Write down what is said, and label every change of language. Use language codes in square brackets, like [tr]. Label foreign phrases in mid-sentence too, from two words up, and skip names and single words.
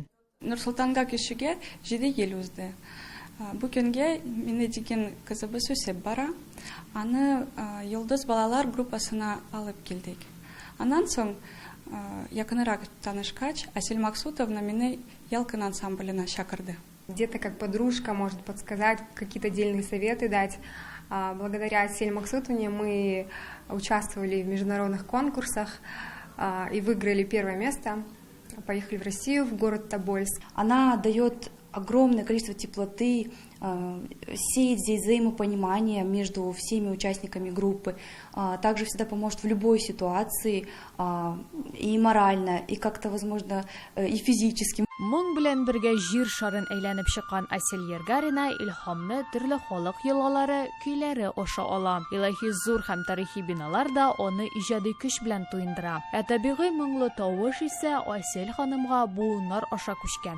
[tt] Нурсултанга кешегә 7 ел узды. Бу көнгә мине дигән кызыбыз үсеп бара. Аны Йолдыз балалар группасына алып килдек. Аннан соң якынрак танышкач, Айсел Максутовна мине ялкын ансамблена чакырды. [ru] Где-то как подружка может подсказать, какие-то отдельные советы дать. Благодаря Айсель Максутовне мы участвовали в международных конкурсах и выиграли первое место. Поехали в Россию, в город Тобольск. Она дает огромное количество теплоты, сеет здесь взаимопонимание между всеми участниками группы. Также всегда поможет в любой ситуации, и морально, и как-то, возможно, и физически. [tt] Моң белән бергә җир шарын әйләнеп чыккан Айсел Ергарина илһамны төрле халык йолалары, көйләре аша ала. Илаһи зур һәм тарихи биналар да аны иҗади көч белән туендыра. Табигый моңлы тавыш исә Айсел ханымга буыннар аша күчкән.